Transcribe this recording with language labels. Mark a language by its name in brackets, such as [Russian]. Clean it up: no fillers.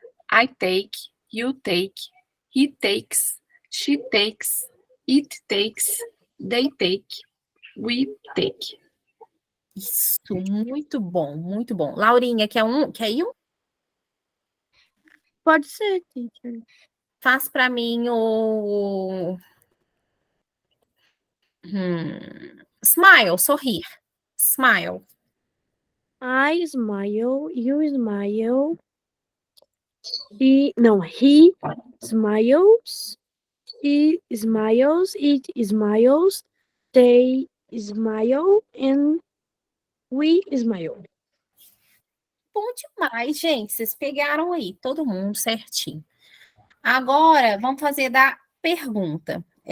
[English] I take, you take, he takes, she takes, it takes, they take, we take. [Portuguese] Isso, muito bom, muito bom. Laurinha, quer ir um? Pode ser, teacher. Faz para mim o smile, sorrir. [English] Smile. I smile, you smile. He smiles, he smiles, it smiles, they smile, and we smile. [Portuguese] Bom demais, gente. Vocês pegaram aí, todo mundo certinho. Agora, vamos fazer da pergunta.